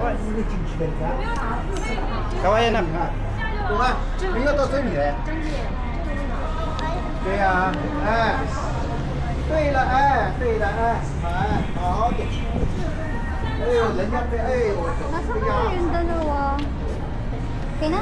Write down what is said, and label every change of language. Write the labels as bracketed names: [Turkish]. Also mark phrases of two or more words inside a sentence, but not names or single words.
[Filipino] Kawayan na. [Chinese] 懂吗？没有到这里来。对呀、哎，对了，哎，对了，哎，哎，好点。哎呦，人家被，哎呦，我的 [Filipino] Nasaan 哎 na 呀， yung dalawa? Okay na?